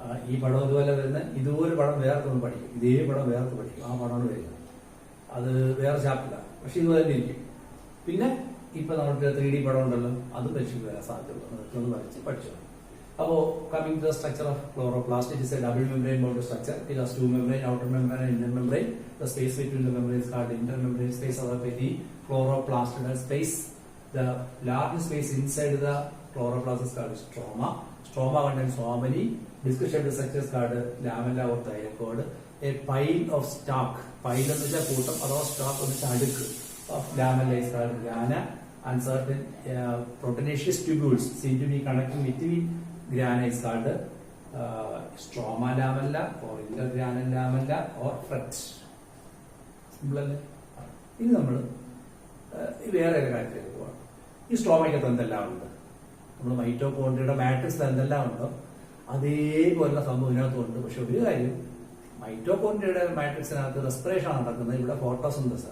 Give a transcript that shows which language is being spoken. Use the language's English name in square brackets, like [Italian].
[Malayalam] ഈ പടം ഇതുപോലെ വരുന്ന ഇതുപോലെ പടം വേർത്തൊന്നും പഠിക്കും, ഇതേ പടം വേർത്ത് പഠിക്കും. ആ പടമാണ് വരിക, അത് വേറെ ചാപ്റ്ററാണ്, പക്ഷെ ഇതുപോലെ തന്നെ ഇരിക്കും. പിന്നെ ഇപ്പൊ നമുക്ക് 3D പടം ഉണ്ടല്ലോ, അത് പരീക്ഷയ്ക്ക് വരാൻ സാധ്യതയുള്ളൂ. അതൊക്കെ വരച്ച് പഠിച്ചു. [English] അപ്പോൾ coming to the structure of chloroplast, it is a double membrane bound structure. It has two membrane, outer membrane and inner membrane. The space between the membranes is called intermembrane space or the chloroplastidal space. The large space inside the chloroplast is called stroma. Stroma contains so many disc-shaped structures called lamella or thylakoid. A pile of stalk, pile [Malayalam] എന്ന് വെച്ചാൽ കൂട്ടം, അഥവാ [English] stalk [Malayalam] എന്ന് വെച്ചാൽ അടുക്ക് [English] of lamella is called grana, and certain proteinaceous tubules seem to be connecting between grana is called stroma lamella or intergranal lamella or fret. [Malayalam] Simple അല്ലേ? ഇനി നമ്മൾ വേറെ ഒരു കാര്യത്തിലേക്ക് പോവാം. ഈ സ്ട്രോമയ്ക്കകത്ത് എന്തെല്ലാം ഉണ്ട്? നമ്മൾ മൈറ്റോകോൺഡ്രിയയുടെ മാട്രിക്സിൽ എന്തെല്ലാം ഉണ്ടോ അതേപോലുള്ള സംഭവം ഇതിനകത്തുണ്ട്. പക്ഷെ ഒരു കാര്യം, മൈറ്റോകോൺഡ്രിയയുടെ മാട്രിക്സിനകത്ത് റെസ്പിറേഷൻ ആണ് നടക്കുന്നത്, ഇവിടെ ഫോട്ടോസിന്തസിസ്.